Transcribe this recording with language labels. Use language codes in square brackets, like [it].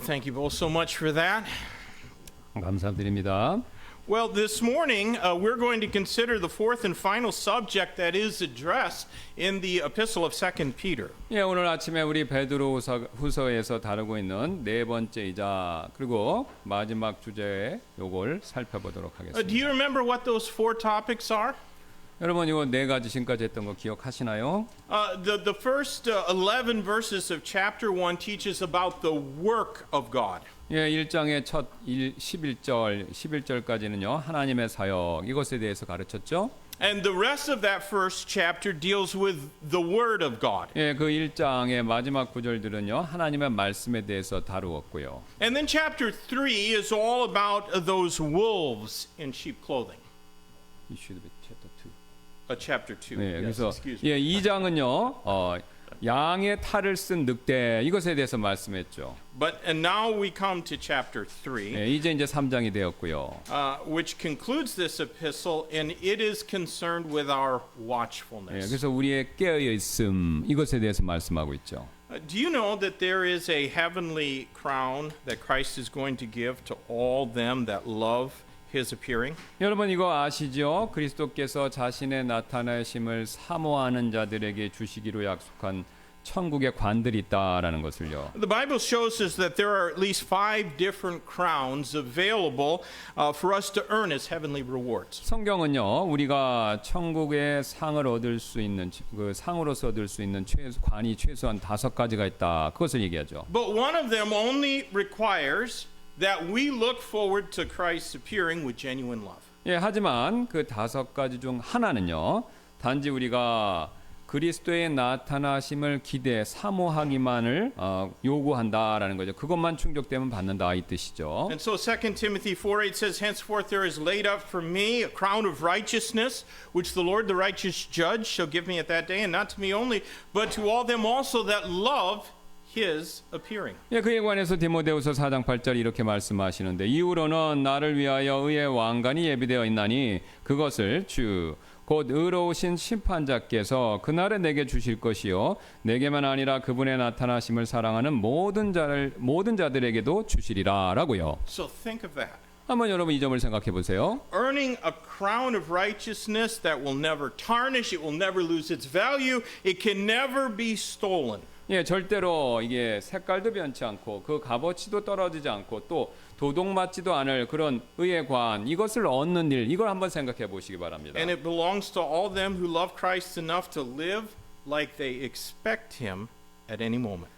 [en] Thank you both so much for that. [ko] 감사드립니다. [en] Well, this morning we're going to consider the fourth and final subject that is addressed in the epistle of 2 Peter. [ko] 예, 오늘 아침에 우리 베드로 후서에서 다루고 있는 네 번째이자 그리고 마지막 주제 요걸 살펴보도록 [en] Do [ko] 하겠습니다. [en] you remember what those four topics are? [ko] 여러분 이거 네 가지 지금까지 했던 거 기억하시나요? [en] The first 11 verses of chapter 1 teaches about the work of God. [ko] 예, 1장의 첫 11절까지는요. 하나님의 사역 이것에 대해서 가르쳤죠. [en] And the rest of that first chapter deals with the word of God. [ko] 예, 그 1장의 마지막 구절들은요. 하나님의 말씀에 대해서 다루었고요. [en] And then chapter 3 is all about those wolves in sheep clothing. It should be chapter 2. Chapter 2. [ko] 네, [en] Yes, [ko] 그래서 [en] excuse me. [ko] 예, 2장은요. 양의 탈을 쓴 늑대 이것에 대해서 말씀했죠. [en] And now we come to chapter 3. [ko] 예, 이제 3장이 되었고요. [en] Which concludes this epistle, and it is concerned with our [ko] 예, [en] watchfulness. [ko] 그래서 우리의 깨어 있음 이것에 대해서 말씀하고 있죠. [en] Do you know that there is a heavenly crown that Christ is going to give to all them that love His appearing? [ko] 여러분 이거 아시죠? 그리스도께서 자신의 나타나심을 사모하는 자들에게 주시기로 약속한 천국의 관들이 있다라는 것을요. [en] The Bible shows us that there are at least 5 different crowns available for us to earn as heavenly rewards. [ko] 성경은요, 우리가 천국의 상을 얻을 수 있는 그 상으로서 얻을 수 있는 관이 최소한 5가지가 있다. 그것을 얘기하죠. [en] But one of them only requires that we look forward to Christ's appearing with genuine love. [ko] 예, 하지만 그 5가지 중 하나는요, 단지 우리가 그리스도의 나타나심을 기대 사모하기만을 요구한다라는 거죠. 그것만 충족되면 받는다 이 뜻이죠. [en] And so 2 Timothy 4:8 says, Henceforth there is laid up for me a crown of righteousness, which the Lord the righteous judge shall give me at that day, and not to me only, but to all them also that love His appearing. [ko] 예, 그에 관해서 디모데후서 4장 8절 이렇게 말씀하시는데 이후로는 나를 위하여 의의 왕관이 예비되어 있나니 그것을 주 곧 의로우신 심판자께서 그날에 내게 주실 것이요 내게만 아니라 그분의 나타나심을 사랑하는 모든 자들에게도 주시리라라고요. [en] So think of that. [ko] 한번 여러분 이 점을 생각해 보세요. [en] Earning a crown of righteousness that will never tarnish, it will never lose its value, it can never be stolen. [ko] 예, 절대로 이게 색깔도 변치 않고 그 값어치도 떨어지지 않고 또 도둑맞지도 않을 그런 의의 관 이것을 얻는 일 이걸 한번 생각해 보시기 바랍니다. [en] And it belongs to all them who love Christ enough to live like they expect Him at any moment.